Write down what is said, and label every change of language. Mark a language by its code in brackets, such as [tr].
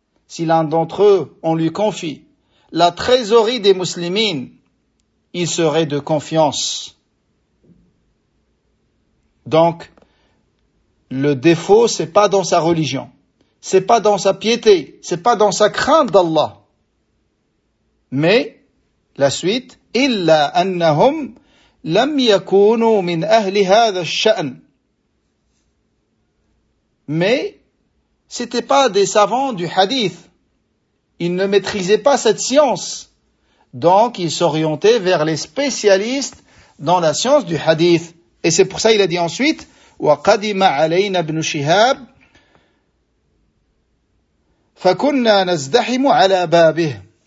[fr] Si l'un d'entre eux, on lui confie la trésorerie des muslimines, il serait de confiance. Donc, le défaut, c'est pas dans sa religion. C'est pas dans sa piété. C'est pas dans sa crainte d'Allah. Mais la suite, [ar] إلا أنهم لم يكونوا من أهل هذا الشأن. [fr] Mais c'était pas des savants du hadith. Ils ne maîtrisaient pas cette science. Donc ils s'orientaient vers les spécialistes dans la science du hadith. Et c'est pour ça il a dit ensuite, [ar] وقدم علينا ابن شهاب فكنا نزدحم على بابه.